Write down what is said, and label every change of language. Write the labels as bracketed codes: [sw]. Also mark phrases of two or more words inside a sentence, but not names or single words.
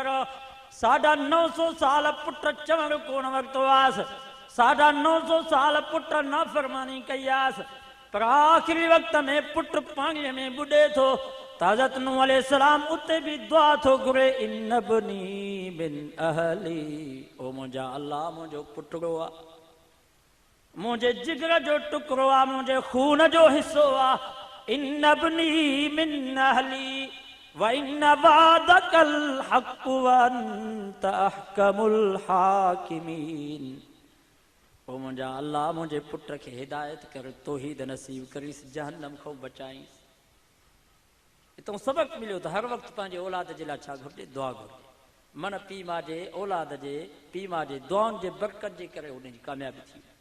[sd] 950 साल पुट चवण कोन वरितो आसि, 950 साल पुट नाफ़रमानी कई आसि, पर आख़िरी वक़्त में पुट पाणीअ में बुॾे थो। हज़रत नूह अलैहिस्सलाम उते बि दुआ थो घुरे, [ar] إن ابني من أهلي, [sd] ओ मुंहिंजा अल्लाह मुंहिंजो पुटड़ो आहे, मुंहिंजे जिगर जो टुकड़ो आहे, मुंहिंजे खून जो हिसो आहे। [ar] إن ابني من أهلي وَإِنَّ وَعْدَكَ الْحَقُّ وَأَنْتَ أَحْكَمُ الْحَاكِمِينَ. [sd] ओ मुंहिंजा अल्लाह मुंहिंजे पुट खे हिदायत कर, तौहीद नसीब करीस, जहन्नम खां बचाईस. इतो सबक मिलियो त हर वक़्तु पंहिंजे औलाद जे लाइ छा घुरिजे? दुआ घुरिजे. मन पीउ माउ जे औलाद जे पीउ माउ जे दुआउनि जे बरकत जे करे उनजी कामयाबी थी.